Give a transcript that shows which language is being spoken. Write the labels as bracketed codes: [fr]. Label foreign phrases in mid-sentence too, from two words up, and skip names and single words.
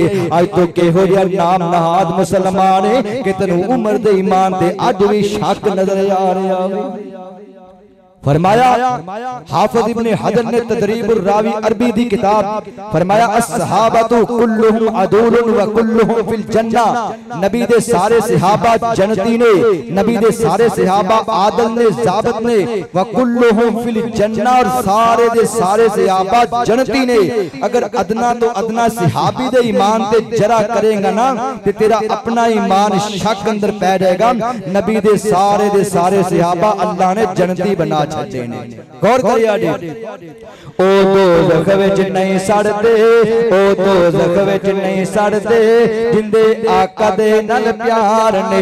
[pa] اج تو کیہو جیہا نام نہاد مسلمان ہے کہ تینوں عمر دے ایمان تے اج بھی شک نظر آ رہا ہے. فرمایا حافظ ابن حجر نے تدریب الراوی عربی دی کتاب فرمایا [ar] الصحابة كلهم عدول وكلهم في الجنة. [pa] نبی دے سارے صحابہ جنتی نے، نبی دے سارے صحابہ عادل نے، ضابط نے, [ar] وكلهم في الجنة, [pa] اور سارے دے سارے صحابہ جنتی نے. اگر ادنیٰ تو ادنیٰ صحابی دے ایمان تے ذرا کریگا نا تے تیرا اپنا ایمان شک اندر پے جائیگا. نبی دے سارے صحابہ اللہ نے جنتی بنا چھڈے نے. غور کریا جی، او دوزخ وچ نہیں سڑدے، او دوزخ وچ نہیں سڑدے جندے آقا دے نال پیار نے.